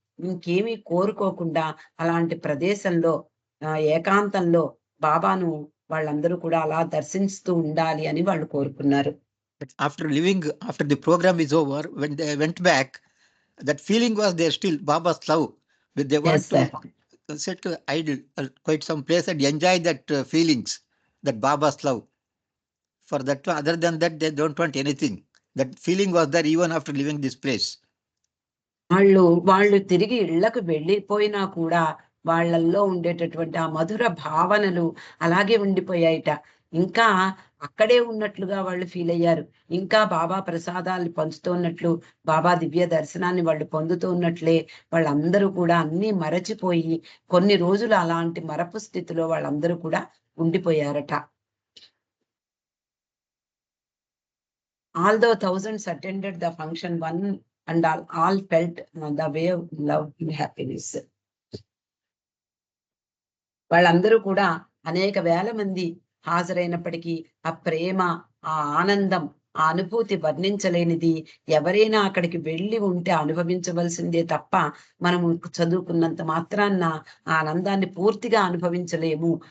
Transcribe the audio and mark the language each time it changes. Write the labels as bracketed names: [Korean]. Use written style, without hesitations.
[Telugu] ఇంకేమీ కోరుకోకుండా అలాంటి ప్రదేశంలో ఏకాంతంలో బాబాను వాళ్ళందరూ కూడా అలా దర్శిస్తూ ఉండాలి అని వాళ్ళు కోరుకున్నారు. [English] After the program is over, when they went back, that feeling was there still, Baba's love. They want to settle idle, quite some place and enjoy that feelings, that Baba's love. For that, other than that, they don't want anything. That feeling was there even after leaving this place. [Telugu] వాళ్ళు తిరిగి ఇళ్లకు వెళ్ళిపోయినా కూడా వాళ్ళల్లో ఉండేటటువంటి ఆ మధుర భావనలు అలాగే ఉండిపోయాయిట. ఇంకా అక్కడే ఉన్నట్లుగా వాళ్ళు ఫీల్ అయ్యారు. ఇంకా బాబా ప్రసాదాలు పంచుతున్నట్లు, బాబా దివ్య దర్శనాన్ని వాళ్ళు పొందుతూ ఉన్నట్లే వాళ్ళందరూ కూడా అన్ని మరచిపోయి కొన్ని రోజులు అలాంటి మరపు స్థితిలో వాళ్ళందరూ కూడా ఉండిపోయారట. [English] Although thousands attended the function, one and all felt the wave of love and happiness. [Telugu] వాళ్ళందరూ కూడా అనేక వేల మంది హాజరైనప్పటికీ ఆ ప్రేమ, ఆ ఆనందం, ఆ అనుభూతి వర్ణించలేనిది. ఎవరైనా అక్కడికి వెళ్ళి ఉంటే అనుభవించవలసిందే తప్ప మనము చదువుకున్నంత మాత్రాన్న ఆ ఆనందాన్ని పూర్తిగా అనుభవించలేము.